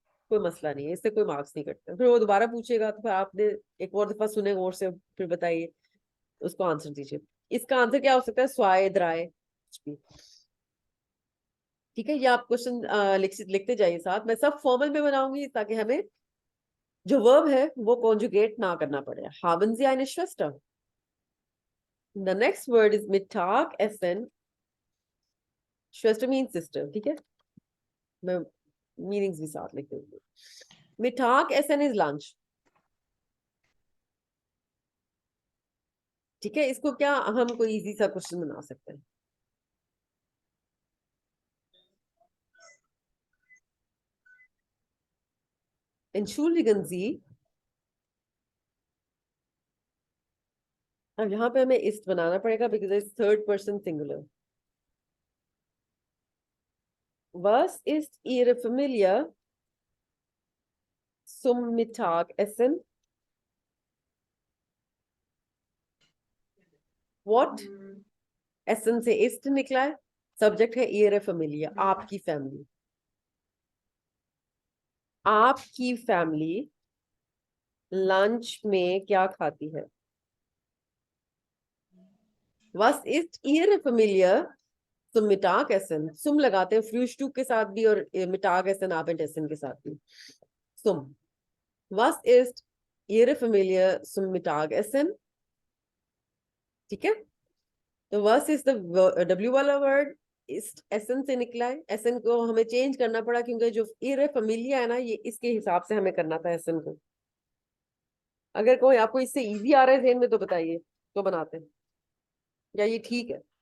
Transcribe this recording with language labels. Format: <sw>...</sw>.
<hi>कोई मसला नहीं है, इससे कोई मार्क्स नहीं कटते। फिर वो दोबारा पूछेगा तो फिर आपने एक और दफा सुने गौर से, फिर बताइए, उसको आंसर दीजिए। इसका आंसर क्या हो सकता है? स्वाय द्राय, कुछ भी। ठीक है, ये आप क्वेश्चन लिखते जाइए साथ। मैं सब फॉर्मल में बनाऊंगी ताकि हमें जो वर्ब है वो कॉन्जुगेट ना करना पड़े।</hi> <de>haben Sie eine Schwester?</de> <en>The next word is</en> <de>Mittag essen.</de> <en>Schwester means sister,</en> <hi>ठीक है। मैं मीनिंग्स भी साथ लिख दूंगी।</hi> <en>Mittag essen is lunch।</en> <hi>ठीक है, इसको क्या हम कोई इजी सा क्वेश्चन बना सकते हैं?</hi> <de>Entschuldigen Sie।</de> <hi>अब यहाँ पे हमें इस्ट बनाना पड़ेगा because it's third person singular.</hi> <de>Was ist Ihre Familie zum Mittagessen?</de> <en>What?</en> <hi>Essen से ist निकला है। सब्जेक्ट है Ihre Familie, आपकी फैमिली। आपकी फैमिली लंच में क्या खाती है?</hi> <de>Was ist Ihre Familie zum Mittagessen?</de> <hi>सुम लगाते हैं फ्रूस्टुक के साथ भी और Mittagessen Abendessen के साथ भी।</hi> <de>सुम। Was ist Ihre Familie zum Mittagessen?</de> <hi>ठीक है, तो</hi> <en>was is the W</en> <hi>वाला वर्ड इस एसन से निकला है। एसन को हमें चेंज करना पड़ा क्योंकि जो Ihre Familie है ना, ये इसके हिसाब से हमें करना था एसन को। अगर कोई आपको इससे इजी आ रहा है ज़हन में तो बताइए, तो बनाते हैं, या ये ठीक है?</hi>